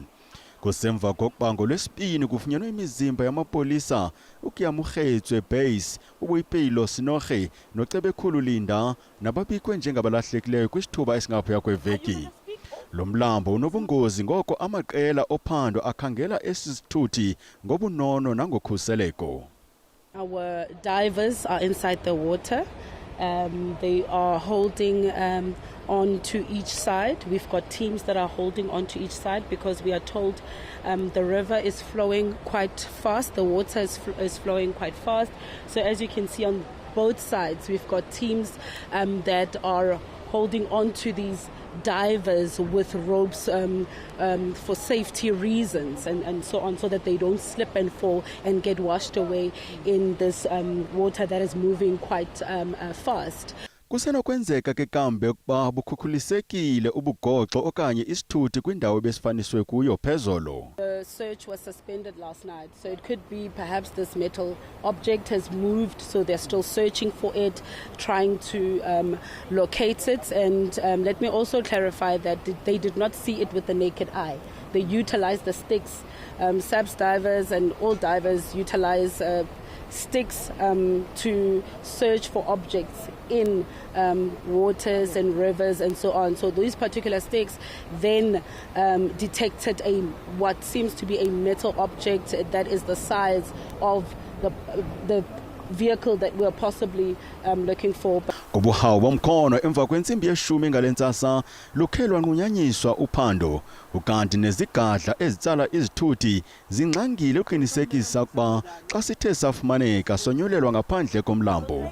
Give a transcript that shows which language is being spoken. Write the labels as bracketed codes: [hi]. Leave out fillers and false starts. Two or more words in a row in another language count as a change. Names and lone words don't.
[xh] Kusemva kokuba ngolwesibini kufunyanwe imizimba yamapolisa uKyamurhetswe Base, uBuyipelo Sinoge noCebekhulu Linda nababikwe njengabalahlekileyo kwisithuba esingaphaya kweveki. Lo mlambo unobungozi ngoko amaqela ophando akhangela esisithuthi ngobunono nangokhuseleko. [en] Our divers are inside the water. They are holding on to each side. We've got teams that are holding on to each side because we are told the river is flowing quite fast. The water is flowing quite fast. So as you can see on both sides, we've got teams that are holding on to these divers with ropes for safety reasons and so on, so that they don't slip and fall and get washed away in this water that is moving quite fast. [xh] Kusenokwenzeka ke kambe ukuba bukhukhulisekile ubugoxo okanye isithuthi kwindawo besifaniswe kuyo phezolo. [en] The search was suspended last night, so it could be perhaps this metal object has moved, so they're still searching for it, trying to locate it. And let me also clarify that they did not see it with the naked eye. They utilized the sticks. SAPS divers and all divers utilize sticks to search for objects in waters and rivers and so on. So these particular sticks then detected what seems to be a metal object that is the size of the vehicle that we're possibly looking for. [xh] Ubuhawu bomkhono emva kwentsimbi yeshumi ngalentsasa lukhelwa nqunyanyiswa uphando ukanti nezigadla ezitsala izithuthi zinxangile uqinisekisa ukuba xa sithe safumaneka sonyulelwa ngaphandle komlambo.